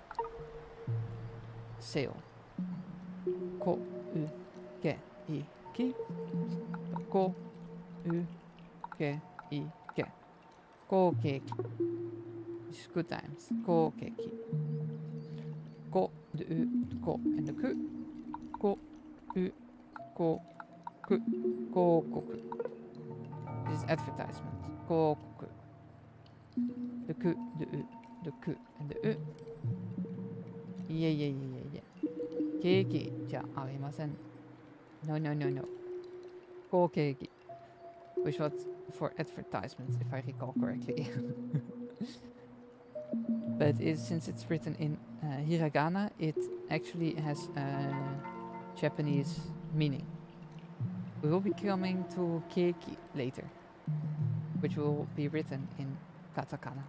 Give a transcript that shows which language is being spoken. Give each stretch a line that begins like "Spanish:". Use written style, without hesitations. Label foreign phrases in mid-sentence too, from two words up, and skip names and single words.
English: Sail. Ko, u, ke, I, ki. So ko, u, ke, I, ke. Ko, ke, ki. This is good times. Ko, ke, ki. Ko, the u, the ko, and the ku. Ko, u, ko, ku, ko, koku. This is advertisement. Ko, koku. The ku, the u, the ku, and the u.
Japanese: Yeah. Keiki じゃありません.
English: No. Ko keiki. Which was for advertisements, if I recall correctly. But since it's written in Hiragana, it actually has a Japanese meaning. We will be coming to keiki later, which will be written in Katakana.